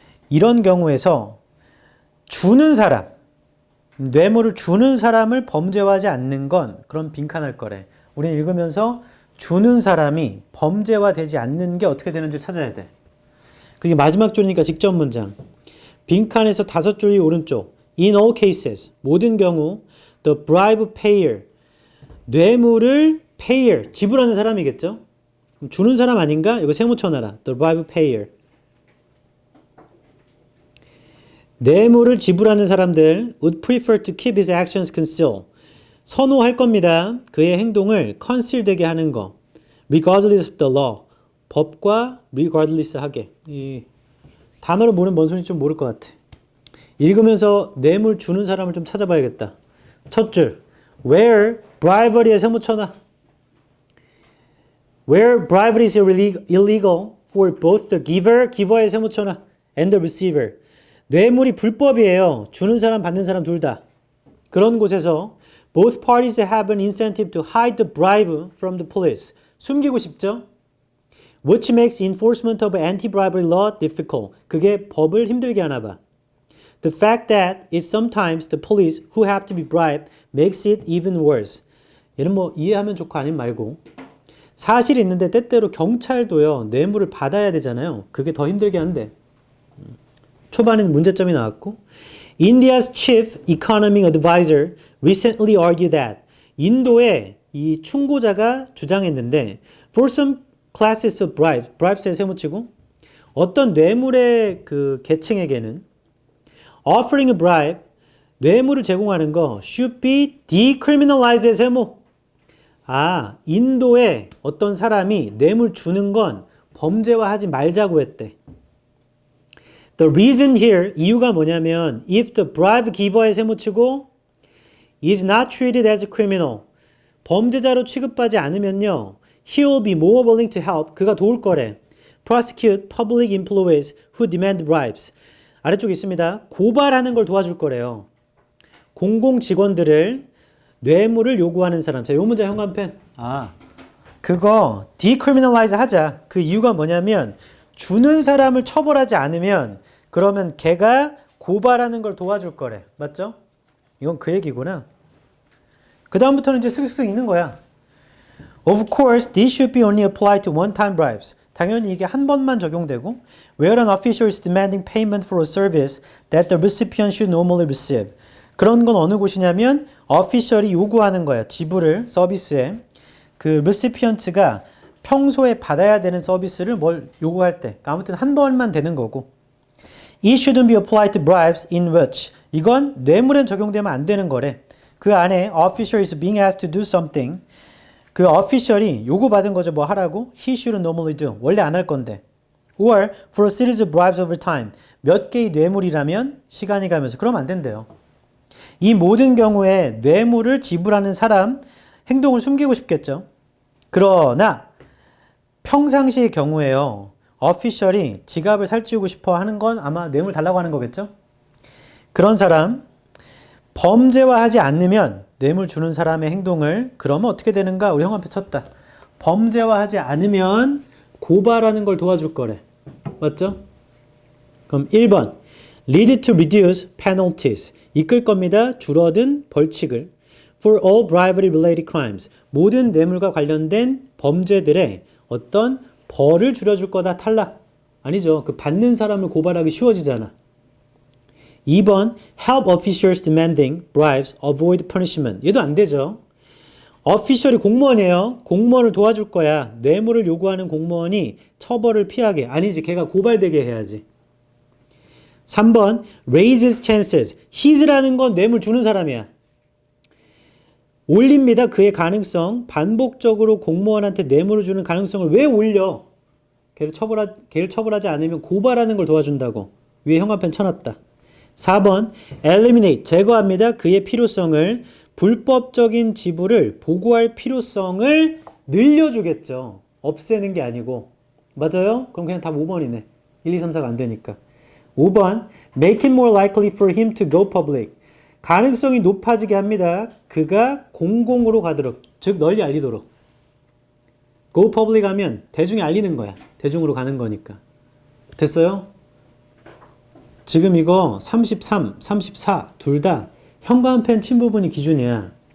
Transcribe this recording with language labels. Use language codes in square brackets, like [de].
[ko] 이런 경우에서 주는 사람, 뇌물을 주는 사람을 범죄화하지 않는 건 그런 빈칸할 거래. 우리는 읽으면서 주는 사람이 범죄화되지 않는 게 어떻게 되는지 찾아야 돼. 그게 마지막 줄이니까 직접 문장. 빈칸에서 5줄이 오른쪽. [en] In all cases, [ko] 모든 경우 [en] the bribe payer, [ko] 뇌물을 [en] payer, [ko] 지불하는 사람이겠죠? 그럼 주는 사람 아닌가? 이거 세모 쳐놔라. [en] The bribe payer. [ko] 뇌물을 지불하는 사람들 [en] would prefer to keep his actions concealed. [ko] 선호할 겁니다. 그의 행동을 conceal되게 하는 거. [en] regardless of the law. [ko] 법과 regardless 하게. 이 단어를 모르면 뭔 소리인지 좀 모를 것 같아. 읽으면서 뇌물 주는 사람을 좀 찾아봐야겠다. 첫 줄. [en] where bribery [ko] 에 세모 쳐놔. [en] where bribery is illegal for both the giver에 [ko] 세모 쳐놔. [en] and the receiver. [ko] 뇌물이 불법이에요. 주는 사람 받는 사람 둘 다. 그런 곳에서 [en] both parties have an incentive to hide the bribe from the police. [ko] 숨기고 싶죠? [en] Which makes enforcement of anti-bribery law difficult. [ko] 그게 법을 힘들게 하나 봐. [en] The fact that it's sometimes the police who have to be bribed makes it even worse. [ko] 얘는 뭐 이해하면 좋고 아니면 말고. 사실이 있는데 때때로 경찰도요. 뇌물을 받아야 되잖아요. 그게 더 힘들게 하는데. 초반에는 문제점이 나왔고. [en] India's chief economic advisor recently argued that [ko] 인도의 이 충고자가 주장했는데 [en] for some classes of bribes에 [ko] 세모치고 어떤 뇌물의 그 계층에게는 [en] offering a bribe, [ko] 뇌물을 제공하는 거 [en] should be decriminalized 세모. [ko] 아, 인도에 어떤 사람이 뇌물 주는 건 범죄화하지 말자고 했대. [en] The reason here, [ko] 이유가 뭐냐면 [en] if the bribe giver에 [ko] 세모치고 [en] is not treated as a criminal, [ko] 범죄자로 취급하지 않으면요 [en] he will be more willing to help, [ko] 그가 도울 거래. [en] prosecute public employees who demand bribes. [ko] 아래쪽에 있습니다. 고발하는 걸 도와줄 거래요. 공공 직원들을 뇌물을 요구하는 사람. 자, 요 문제 현관펜. 아, 그거 decriminalize 하자. 그 이유가 뭐냐면 주는 사람을 처벌하지 않으면 그러면 걔가 고발하는 걸 도와줄 거래. 맞죠? 이건 그 얘기구나. 그 다음부터는 이제 쓱쓱 읽는 거야. [en] Of course, this should be only applied to one-time bribes. [ko] 당연히 이게 한 번만 적용되고 [en] where an official is demanding payment for a service that the recipient should normally receive. [ko] 그런 건 어느 곳이냐면 official이 요구하는 거야. 지불을 서비스에. 그 recipient가 평소에 받아야 되는 서비스를 뭘 요구할 때. 아무튼 한 번만 되는 거고. [en] It shouldn't be applied to bribes in which. [ko] 이건 뇌물엔 적용되면 안 되는 거래. 그 안에 [en] official is being asked to do something. [ko] 그 official이 요구받은 거죠. 뭐 하라고? [en] He shouldn't normally do. [ko] 원래 안 할 건데. [en] Or for a series of bribes over time. [ko] 몇 개의 뇌물이라면 시간이 가면서. 그러면 안 된대요. 이 모든 경우에 뇌물을 지불하는 사람 행동을 숨기고 싶겠죠. 그러나 평상시의 경우에요. official이 지갑을 살찌우고 싶어 하는 건 아마 뇌물 달라고 하는 거겠죠. 그런 사람 범죄화하지 않으면 뇌물 주는 사람의 행동을 그러면 어떻게 되는가? 우리 형한테 쳤다. 범죄화하지 않으면 고발하는 걸 도와줄 거래. 맞죠? 그럼 1번 [en] lead to reduce penalties. [ko] 이끌 겁니다. 줄어든 벌칙을. [en] For all bribery related crimes. [ko] 모든 뇌물과 관련된 범죄들의 어떤 벌을 줄여줄 거다. 탈락. 아니죠. 그 받는 사람을 고발하기 쉬워지잖아. [en] 2번 help officials demanding bribes avoid punishment. [ko] 얘도 안 되죠. official이 공무원이에요. 공무원을 도와줄 거야. 뇌물을 요구하는 공무원이 처벌을 피하게. 아니지. 걔가 고발되게 해야지. 3번 [en] raises chances. [ko] his라는 건 뇌물 주는 사람이야. 올립니다. 그의 가능성. 반복적으로 공무원한테 뇌물을 주는 가능성을 왜 올려? 걔를 처벌하지 않으면 고발하는 걸 도와준다고. 위에 형광펜 쳐놨다. 4번 [en] eliminate. [ko] 제거합니다. 그의 필요성을. 불법적인 지불을 보고할 필요성을 늘려주겠죠. 없애는 게 아니고. 맞아요? 그럼 그냥 답 5번이네. 1, 2, 3, 4가 안 되니까. [en] 5번 make it more likely for him to go public. [ko] 가능성이 높아지게 합니다. 그가 공공으로 가도록. 즉 널리 알리도록. go public 하면 대중에 알리는 거야. 대중으로 가는 거니까. 됐어요? 지금 이거 33, 34 둘 다 형광펜 친 부분이 기준이야.